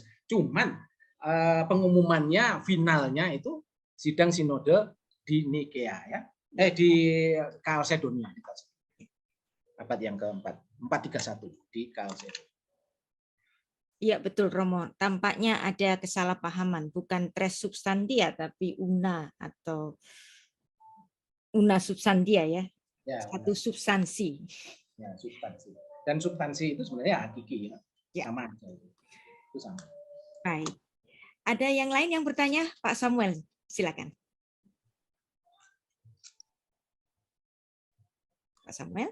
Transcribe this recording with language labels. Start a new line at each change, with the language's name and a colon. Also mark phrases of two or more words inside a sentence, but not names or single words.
Indonesian: Cuman pengumumannya finalnya itu sidang sinode di Nikea ya. Di Kalsedonia, abad yang keempat, 431 di Kalsedonia. Iya betul Romo, tampaknya ada kesalahpahaman, bukan
Latin: tres substantia
Indonesian: tapi una atau
Latin: una substantia
Indonesian: ya, satu substansi. Ya, substansi. Dan substansi itu sebenarnya hakiki ya. Sama aja itu sama. Baik. Ada yang lain yang bertanya, Pak Samuel, silakan. Pak Samuel?